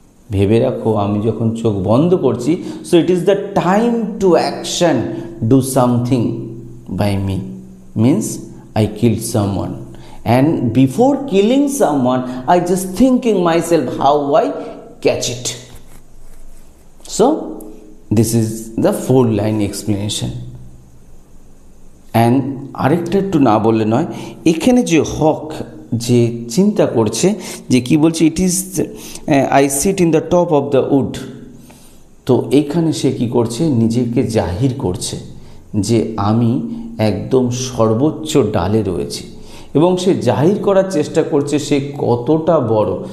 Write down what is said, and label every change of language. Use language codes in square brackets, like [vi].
[bn] ভেবে রাখো, আমি যখন চোখ বন্ধ করছি, [en] So it is the time to action, do something by me, means I kill someone, and before killing someone I just thinking myself how I catch it. So this is the 4-line explanation. [bn] and আরেকটা একটু না বললে নয়, এখানে যে হক যে চিন্তা করছে, যে কি বলছে, [en] It is I sit in the top of the wood. [bn] তো এইখানে সে কি করছে, নিজেকে জাহির করছে যে আমি একদম সর্বোচ্চ ডালে রয়েছি, এবং সে জাহির করার চেষ্টা করছে সে কতটা বড়।